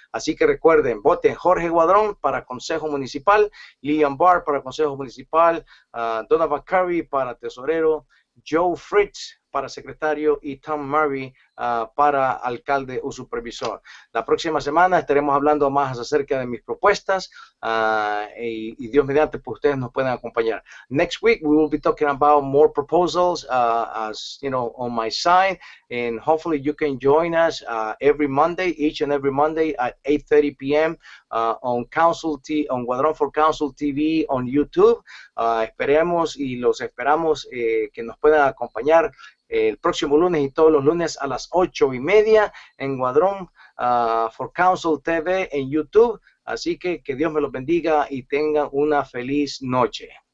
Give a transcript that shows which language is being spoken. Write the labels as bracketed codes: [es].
[es] Así que recuerden, voten Jorge Guadrón para Consejo Municipal, Liam Barr para Consejo Municipal, Donovan Kirby para tesorero, Joe Fritz para secretario y Tom Murray para alcalde o supervisor. La próxima semana estaremos hablando más acerca de mis propuestas y Dios mediante, pues ustedes nos pueden acompañar. [en] Next week we will be talking about more proposals, as you know, on my side, and hopefully you can join us every Monday, each and every Monday at 8:30 p.m. On Guadron for Council TV on YouTube. [es] Esperemos y los esperamos que nos puedan acompañar el próximo lunes y todos los lunes a las 8:30 en Guadron for Council TV en YouTube. Así que Dios me los bendiga y tengan una feliz noche.